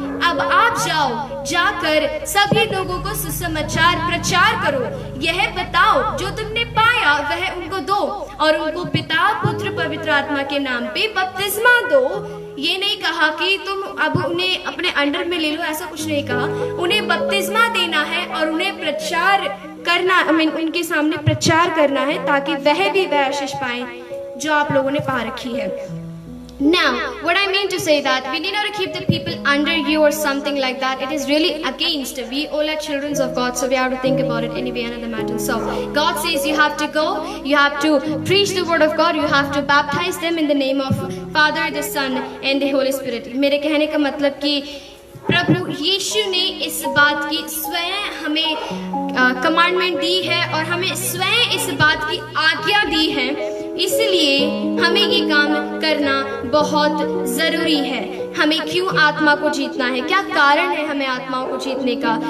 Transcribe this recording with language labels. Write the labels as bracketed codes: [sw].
[hi] अब आप जाओ, जाकर सभी लोगों को सुसमाचार प्रचार करो, यह बताओ जो तुमने पाया वह उनको दो और उनको पिता पुत्र पवित्र आत्मा के नाम पे बपतिस्मा दो। ये नहीं कहा कि तुम अब उन्हें अपने अंडर में ले लो, ऐसा कुछ नहीं कहा। उन्हें बपतिस्मा देना है और उन्हें प्रचार करना, उनके सामने प्रचार करना है ताकि वह भी वह आशीष पाए जो आप लोगों ने पा रखी है। [en] Now, what I mean to say that we need not to keep the people under you or something like that. It is really against. We all are children of God, so we have to think about it anyway, another matter. So, God says you have to go, you have to preach the word of God, you have to baptize them in the name of Father, the Son, and the Holy Spirit. [hi] मेरे कहने का मतलब कि प्रभु यीशु ने इस बात की स्वयं हमें कमांडमेंट दी है और हमें स्वयं इस बात की आज्ञा दी है, इसलिए हमें ये काम करना बहुत जरूरी है। हमें क्यों आत्मा को जीतना है, क्या कारण है हमें आत्माओं को जीतने का?